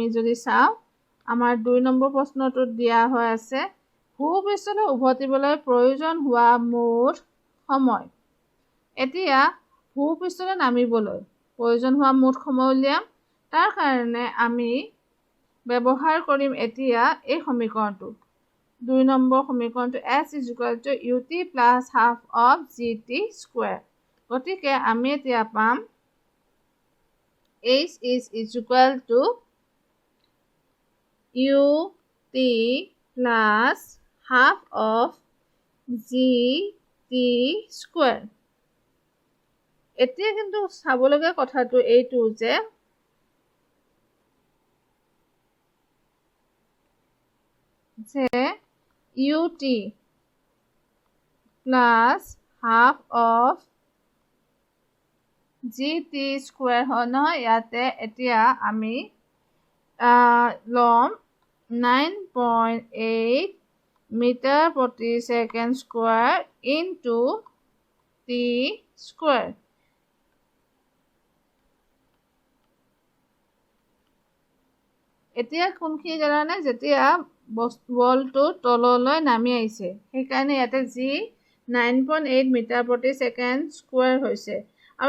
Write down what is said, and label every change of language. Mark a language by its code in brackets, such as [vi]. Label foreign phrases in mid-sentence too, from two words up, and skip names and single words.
[as] যদি চাওঁ আমাৰ 2 নম্বৰ প্ৰশ্নটোত দিয়া হৈ আছে ভূপৃষ্ঠলৈ উভতিবলৈ প্ৰয়োজন হোৱা মুঠ সময় এতিয়া ভূপৃষ্ঠলৈ নামিবলৈ প্ৰয়োজন হোৱা মুঠ সময় উলিয়াম তাৰ কাৰণে আমি ব্যৱহাৰ কৰিম এতিয়া এই সমীকৰণটো 2 নম্বৰ সমীকৰণটো [en] s is equal to ut plus half of gt square [as] গতিকে আমি এতিয়া পাম [en] h is equal to ut plus half of gt square [as] এতিয়া কিন্তু চাবলগীয়া কথাটো এইটো যে [en] ut plus half of gt square [as] হয় নহয় ইয়াতে এতিয়া আমি লম 9.8 মিটাৰ প্ৰতি [en] second square into t square [as] এতিয়া কোনখিনি জানানে যেতিয়া বলটো তললৈ নামি আহিছে সেইকাৰণে ইয়াতে যি 9.8 মিটাৰ প্ৰতি [en] second square [as] হৈছে আৰু